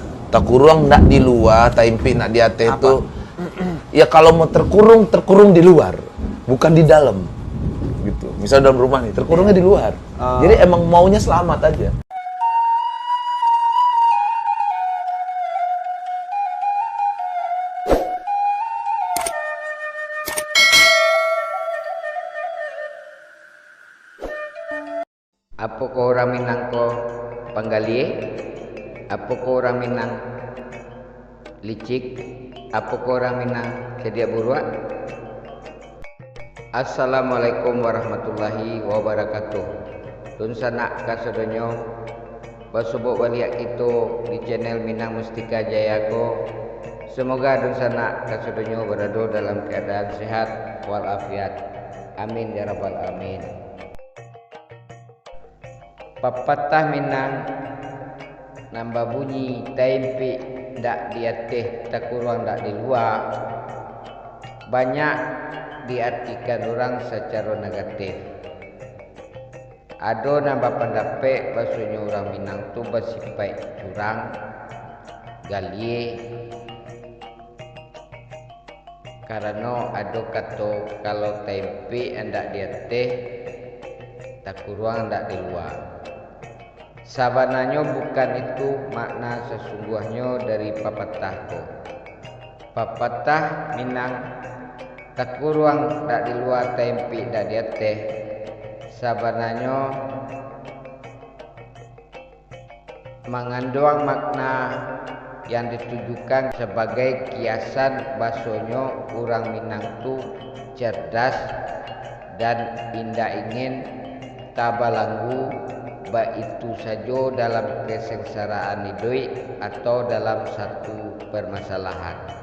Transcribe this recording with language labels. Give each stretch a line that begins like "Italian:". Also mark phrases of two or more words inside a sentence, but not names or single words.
Minangkabau: Takurung ndak di luar, taimpi nak di ate itu.
Indonesian: Ya kalau mau terkurung di luar, bukan di dalam. Gitu. Misal dalam rumah nih, terkurungnya di luar. Jadi emang maunya selamat aja.
Minangkabau: Apa ko orang Minang ko panggalie? Apa ko orang Minang licik? Apa ko orang Minang sedia buruak?
Arabic: السلام عليكم ورحمة الله وبركاته.
Minangkabau: Tun sanak kasadonyo basubuk baliak kita di channel Minang Mustika Jaya ko.
Indonesian: Semoga
Minangkabau: dun sanak kasadonyo
Indonesian: berada dalam keadaan sehat walafiat.
Arabic: آمين يا رب العالمين.
Indonesian: Pepatah Minang nambah bunyi
Minangkabau: taimpi ndak diatih takurang ndak di luar
Indonesian: banyak diartikan orang secara negatif. Ada nambah pendapat bahasanya orang Minang tu bersifat curang, galie, karena ada kata kalau
Minangkabau: taimpi ndak diatih takurang ndak di luar. Sabananya bukan itu makna sesungguhnya dari pepatah ko. Pepatah Minang takurang dak di luar taimpi dak di ateh.
Indonesian: Sabananya mengandung makna yang ditujukan sebagai kiasan bahasanya orang Minang tu cerdas dan indah ingin tabalanggu, baik itu saja dalam kesengsaraan hidup atau dalam satu permasalahan.